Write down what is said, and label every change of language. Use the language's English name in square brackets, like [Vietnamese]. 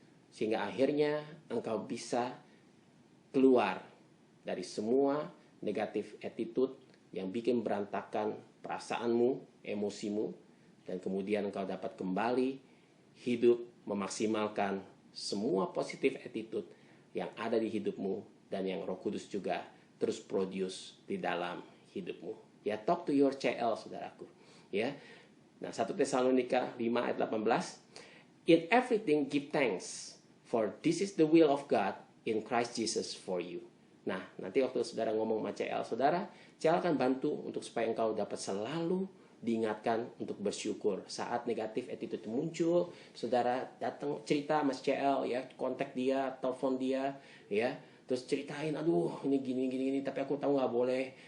[Indonesian] Sehingga akhirnya engkau bisa keluar dari semua negatif attitude yang bikin berantakan perasaanmu, emosimu, dan kemudian engkau dapat kembali hidup memaksimalkan semua positif attitude yang ada di hidupmu, dan yang Roh Kudus juga terus produce di dalam hidupmu. Ya, [English] talk to your CL, [Indonesian] saudaraku. Ya. Nah, 1 Tesalonika 5 ayat 18. [English] In everything give thanks, for this is the will of God in Christ Jesus for you. [Indonesian] Nah, nanti waktu saudara ngomong sama CL akan bantu untuk supaya engkau dapat selalu diingatkan untuk bersyukur. Saat negatif attitude muncul, saudara datang cerita sama CL, ya, kontak dia, telepon dia, ya. Terus ceritain, aduh ini gini, tapi aku tahu nggak boleh.